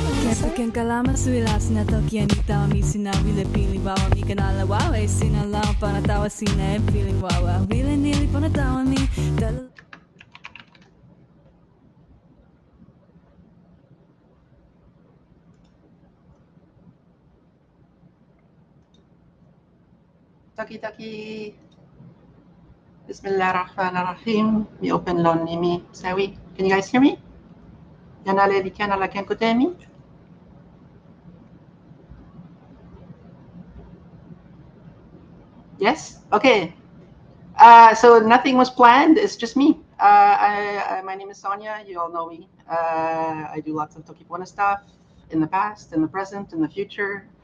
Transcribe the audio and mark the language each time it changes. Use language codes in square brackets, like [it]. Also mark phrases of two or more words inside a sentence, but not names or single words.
[tok] Ken kalama suila sina toki and tawa mi sina wile feeling wawa mi kanala wawa sina lang pana tawa sina and feeling wawa wile nili pana tawa mi Toki toki. [ar] Bismillahirrahmanirrahim. [en] We open [tok] lon nimi. Usawi. [en] Can you guys hear me? [tok] Yanale likana la kenkutemi. [en] Yes? Okay. So nothing was planned. It's just me. My name is Sonja. You all know me. I do lots of toki pona stuff in the past, in the present, in the future.